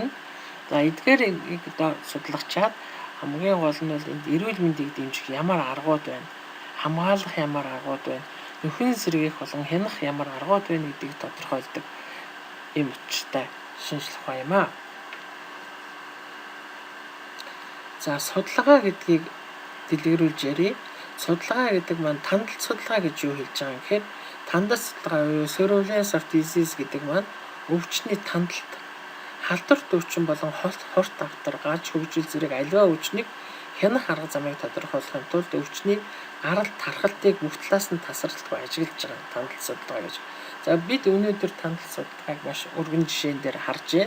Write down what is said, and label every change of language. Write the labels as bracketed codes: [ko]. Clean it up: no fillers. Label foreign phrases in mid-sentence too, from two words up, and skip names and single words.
[mn] За эдгээрийг одоо судлахчаад хамгийн гол нь бол энд эрүүл мэндийг дэмжих ямар аргууд байна, хамгаалах ямар аргууд байна, нөхөн сэргийх болон хянах ямар аргууд байна гэдгийг тодорхойлдог юм учиртай шинжлэх ухаан юм аа. За судалгаа гэдгийг дэлгэрүүлж ярив. Судалгаа гэдэг маань тандалт судалгаа гэж юу хэлж байгаа юм гэхээр тандалт судалгаа буюу [en] surveillance of disease [mn] гэдэг маань өвчний тандалт, халдварт өвчин болон хорт автар, гаж хөгжил зэрэг аливаа өвчнийг хянах арга замыг тодорхойлохын тулд өвчний арал тархалтыг бүх талаас нь тасралтгүй ажиглаж байгаа тандалт судалгаа гэж. За бид өнөөдөр тандалт судалгааг маш өргөн жишээн дээр харж байна.